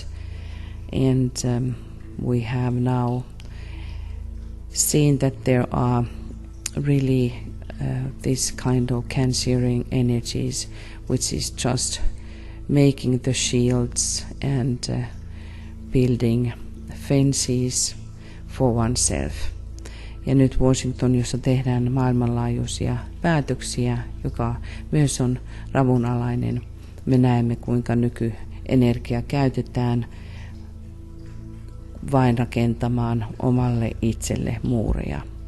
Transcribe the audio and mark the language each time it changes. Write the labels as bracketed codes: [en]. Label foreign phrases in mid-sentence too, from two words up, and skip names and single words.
[en] And we have now seen that there are really this kind of cancering energies, which is just making the shields and building fences for oneself. [fi] Ja nyt Washington, jossa tehdään maailmanlaajuisia päätöksiä, joka myös on ravunalainen, me näemme kuinka nykyenergia käytetään vain rakentamaan omalle itselle muureja.